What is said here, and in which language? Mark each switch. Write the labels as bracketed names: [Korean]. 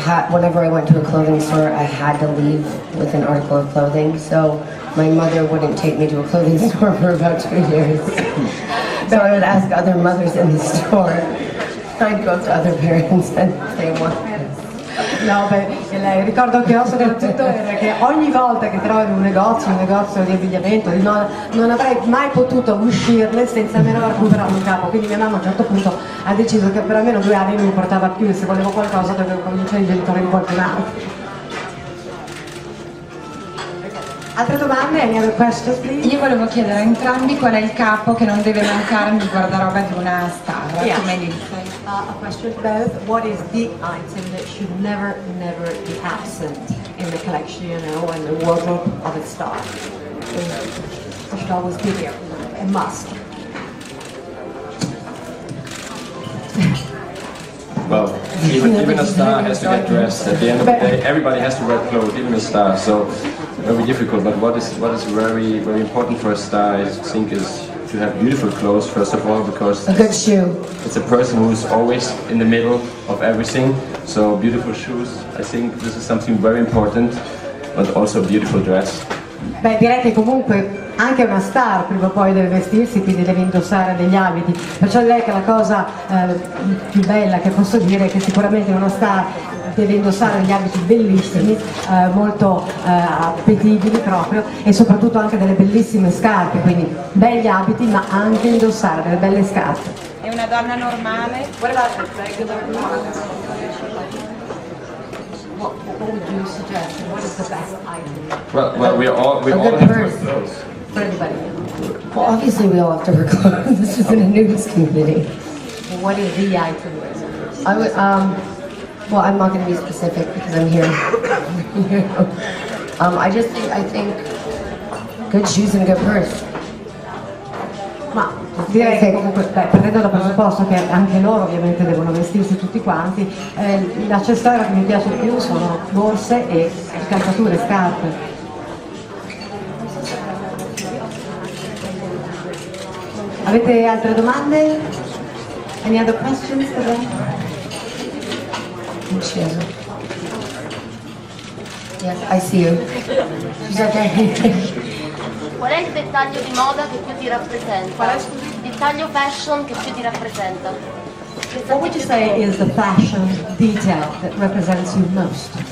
[English] Whenever I went to a clothing store, I had to leave with an article of clothing, so my mother wouldn't take me to a clothing store for about 2 years. So I would ask other mothers in the store. I'd go to other parents and say what. [Italian] No, il ricordo che ho soprattutto era che ogni volta che trovo in un negozio di abbigliamento, non avrei mai potuto uscirne senza almeno recuperare un capo, quindi mia mamma a un certo punto ha deciso che per almeno 2 anni non mi portava più, e se volevo qualcosa dovevo convincere i genitori di qualcun altro. Altre domande? [English] Any other questions, please? [Italian] Io volevo chiedere a entrambi qual è il capo che non deve mancare nel guardaroba di una star, come Lindsay. [English] A question to both. What is the item that should never be absent in the collection, you know, and the wardrobe of a star? It should always be there. a must. Well, even a star has to get dressed. At the end of the day, everybody has to wear clothes, even a star. So very difficult. But what is very important for a star, I think, is to have beautiful clothes first of all, because A good shoe. it's a person who's always in the middle of everything. So beautiful shoes. I think this is something very important, but also a beautiful dress. [Italian] Beh, direi che comunque anche una star prima o poi deve vestirsi, quindi deve indossare degli abiti. Perciò direi che la cosa più bella che posso dire è che sicuramente una star deve indossare degli abiti bellissimi, molto appetibili proprio, e soprattutto anche delle bellissime scarpe, quindi begli abiti ma anche indossare delle belle scarpe. È una donna normale? [English] What would you suggest? What is the best item Well, we all good have purse. clothes. for everybody? Well, obviously we all have to wear clothes. This is in a news community. What is the item? I would, well, I'm not going to be specific because I'm here. I think good shoes and a good purse. [Italian] Ma direi che comunque, prendendo da presupposto che anche loro ovviamente devono vestirsi tutti quanti, l'accessorio che mi piace di più sono borse e calzature, scarpe. Avete altre domande? [English] Any other questions for them? She has a- Yes, I see you. She's okay. [Italian] Qual è il dettaglio di moda che più ti rappresenta? Il dettaglio fashion che più ti rappresenta? [English] What would you say is the fashion detail that represents you most?